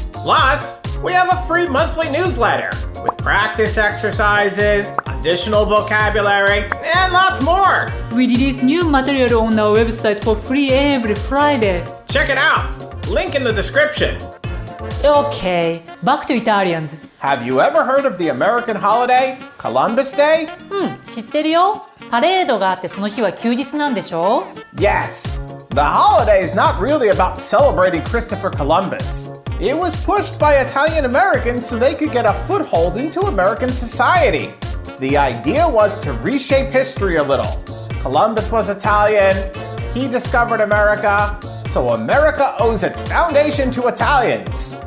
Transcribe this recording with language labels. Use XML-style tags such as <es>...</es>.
<en>Plus, we have a free monthly newsletter with practice exercises, additional vocabulary, and lots more. We release new material on our website for free every Friday. Check it out. Link in the description. Okay, back to Italians. Have you ever heard of the American holiday, Columbus Day?</en> <ja>知ってるよ。パレードがあってその日は休日なんでしょ？</ja> <en>Yes. The holiday is not really about celebrating Christopher Columbus. It was pushed by Italian Americans so they could get a foothold into American society. The idea was to reshape history a little. Columbus was Italian, he discovered America, so America owes its foundation to Italians.</en>